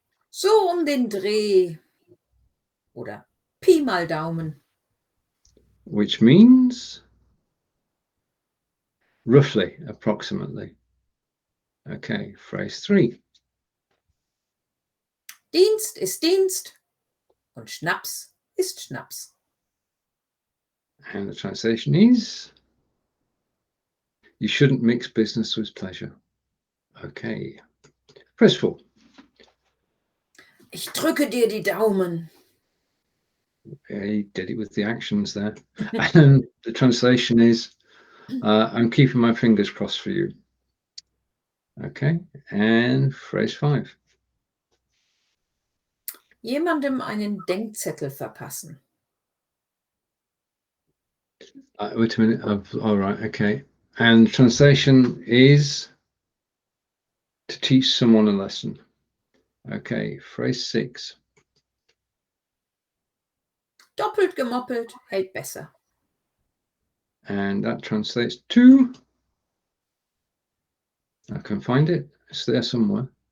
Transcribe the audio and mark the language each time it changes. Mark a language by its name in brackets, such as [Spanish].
[German] So den Dreh. Oder Pi mal Daumen. [English] Which means roughly, approximately. Okay, phrase 3. [German] Dienst ist Dienst und Schnaps ist Schnaps. [English] And the translation is, you shouldn't mix business with pleasure. Okay, phrase 4. [German] Ich drücke dir die Daumen. [English] He did it with the actions there. And the translation is, I'm keeping my fingers crossed for you. Okay, and phrase 5. [German] Jemandem einen Denkzettel verpassen. [English] Wait a minute. All right, okay. And translation is to teach someone a lesson. Okay, phrase 6. [German] Doppelt, gemoppelt, hält besser. [English] And that translates to, I can find it, it's there somewhere.